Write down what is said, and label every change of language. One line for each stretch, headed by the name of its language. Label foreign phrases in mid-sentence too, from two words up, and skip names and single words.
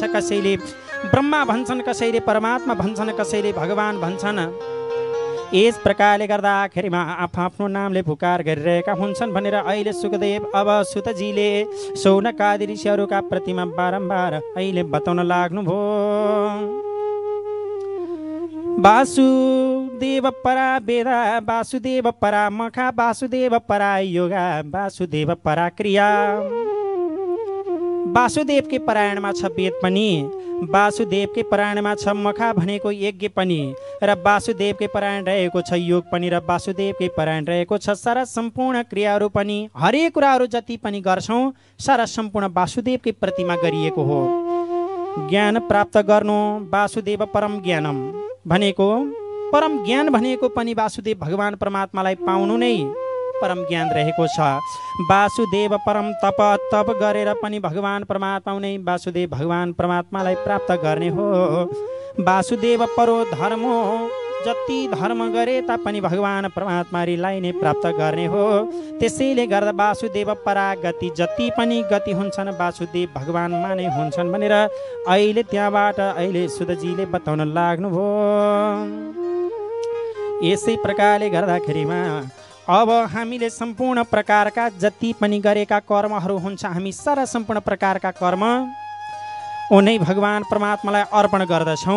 Nepali: कसैले ब्रह्मा भन्छन्, कसैले परमात्मा भन्छन्, कसैले भगवान भन्छन्। यस प्रकारले गर्दाखेरिमा आफ्नो नामले पुकार गरिरहेका हुन्छन् भनेर अहिले सुखदेव अब सुतजीले सौनकादि ऋषिहरूका प्रतिमा बारम्बार अहिले बताउन लाग्नुभयो।
Sanskrit: वासुदेव परा वेदा, वासुदेव परा मखा, वासुदेव परा योगा, वासुदेव परा क्रिया।
Nepali: वासुदेवकै परायणमा छ वेद पनि, वासुदेवकै परायणमा छ मखा भनेको यज्ञ पनि, र वासुदेवकै परायण रहेको छ योग पनि, र वासुदेवकै परायण रहेको छ सारा सम्पूर्ण क्रियाहरू पनि। हरेक कुराहरू जति पनि गर्छौँ सारा सम्पूर्ण वासुदेवकै प्रतिमा गरिएको हो। ज्ञान प्राप्त गर्नु
Sanskrit: वासुदेव परम ज्ञानम
Nepali: भनेको, परम ज्ञान भनेको पनि वासुदेव भगवान परमात्मालाई पाउनु नै परम ज्ञान रहेको छ।
Sanskrit: वासुदेव परम तप,
Nepali: तप गरेर पनि भगवान परमात्मा नै वासुदेव भगवान परमात्मालाई प्राप्त गर्ने हो।
Sanskrit: वासुदेव परो धर्मो,
Nepali: जति धर्म गरे तापनि भगवान परमात्मालाई नै प्राप्त गर्ने हो। त्यसैले गर्दा
Sanskrit: वासुदेव परागति,
Nepali: जति पनि गति हुन्छन् वासुदेव भगवानमा नै हुन्छन् भनेर अहिले त्यहाँबाट अहिले सुतजीले बताउन लाग्नुभयो। यसै प्रकारले गर्दाखेरिमा अब हामीले सम्पूर्ण प्रकारका जति पनि गरेका कर्महरू हुन्छ, हामी सारा सम्पूर्ण प्रकारका कर्म उनै भगवान परमात्मालाई अर्पण गर्दछौँ।